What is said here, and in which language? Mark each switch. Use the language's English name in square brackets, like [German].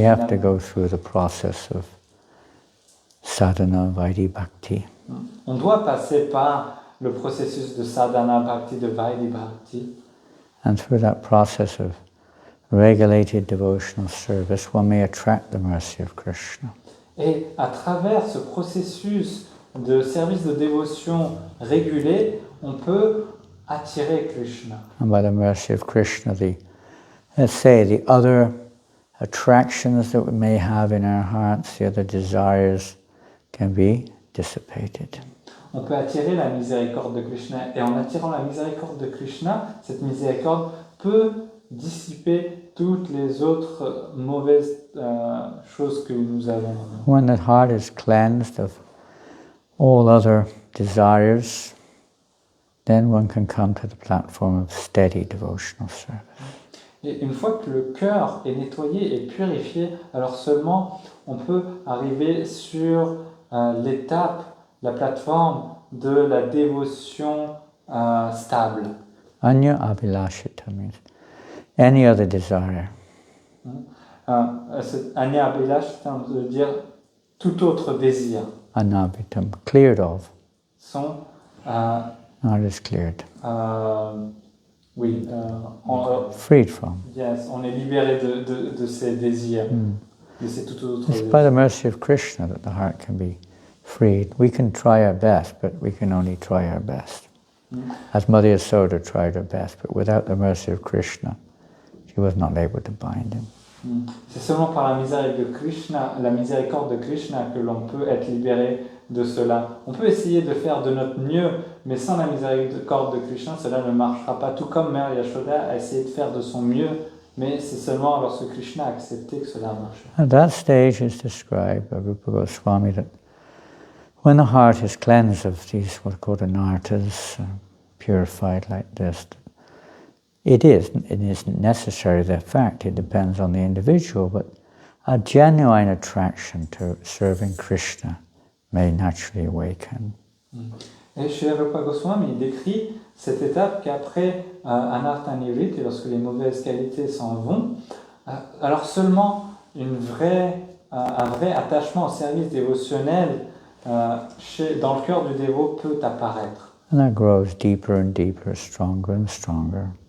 [English] We have to go through the process of sadhana, vaidhi bhakti. [French] On doit passer par le processus de sadhana bhakti, de vaidhi bhakti. [English] And through that process of regulated devotional service, one may attract the mercy of Krishna. [French] Et à travers ce processus de service de dévotion régulé, on peut attirer Krishna. [English] And by the mercy of Krishna, let's say, the other attractions that we may have in our hearts, the other desires, can be dissipated. [French] On peut attirer la miséricorde de Krishna. Et en attirant la miséricorde de Krishna, cette miséricorde peut dissiper toutes les autres mauvaises choses que nous avons. [English] When the heart is cleansed of all other desires, then one can come to the platform of steady devotional service. [French] Et une fois que le cœur est nettoyé et purifié, alors seulement on peut arriver sur l'étape, la plateforme de la dévotion stable. [English] Anya abhilashita means any other desire. [French] Anya abhilashita veut dire tout autre désir. [English] Anabhitam, cleared of. [French] Sont [English] Not is cleared. [French] Oui, [English] Freed from. yes, [French] on est libéré de ces désirs, de ces tout autres [English] It's [French] désirs. [English] by the mercy of Krishna that the heart can be freed. We can try our best, but we can only try our best. As Mother Yasoda tried her best, but without the mercy of Krishna, she was not able to bind him. [French] C'est seulement par la miséricorde de Krishna que l'on peut être libéré de cela. On peut essayer de faire de notre mieux, mais sans la miséricorde de Krishna, cela ne marchera pas. Tout comme Mère Yashoda a essayé de faire de son mieux, mais c'est seulement lorsque Krishna a accepté que cela marche. [English] At that stage is described by Rupa Goswami that when the heart is cleansed of these what are called anarthas, purified like this, it isn't necessary, the fact, it depends on the individual, but a genuine attraction to serving Krishna may naturally awaken. [French] Et chez Rupa Goswami, il décrit cette étape qu'après Anartha Nivritti, lorsque les mauvaises qualités s'en vont, alors seulement un vrai attachement au service dévotionnel dans le cœur du dévot peut apparaître. [English] And that grows deeper and deeper, stronger and stronger.